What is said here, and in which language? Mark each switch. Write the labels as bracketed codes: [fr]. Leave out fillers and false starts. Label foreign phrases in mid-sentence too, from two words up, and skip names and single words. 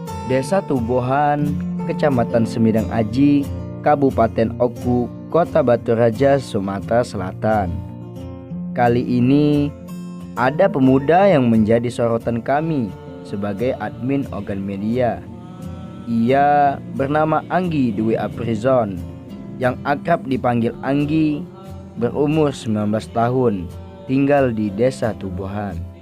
[id] Desa Tubohan, Kecamatan Semidang Aji, Kabupaten Oku, Kota Batu Raja, Sumatera Selatan. Kali ini ada pemuda yang menjadi sorotan kami sebagai admin organ media. Ia bernama Anggi Dwi Aprizon, yang akrab dipanggil Anggi, berumur 19 tahun, tinggal di Desa Tubohan.